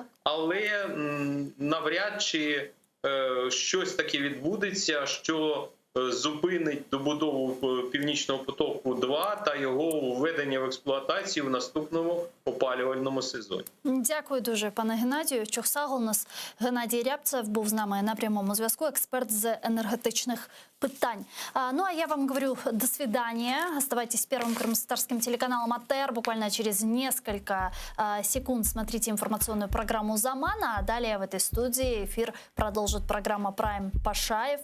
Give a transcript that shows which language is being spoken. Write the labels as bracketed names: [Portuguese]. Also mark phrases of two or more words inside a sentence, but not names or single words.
[Ukrainian] Але навряд чи щось таке відбудеться, що зупинить добудову Північного потоку-2 та його введення в експлуатацію в наступному опалювальному сезоні. Дякую дуже, пане Геннадію. Чухсагл у нас Геннадій Рябцев був з нами на прямому зв'язку, експерт з енергетичних питань. [Russian] Ну а я вам говорю до свидания. Оставайтесь с первым крымско-татарским телеканалом АТР. Буквально через несколько секунд смотрите информационную программу «Замана». А далее в этой студии эфир продолжит программа «Прайм Пашаев».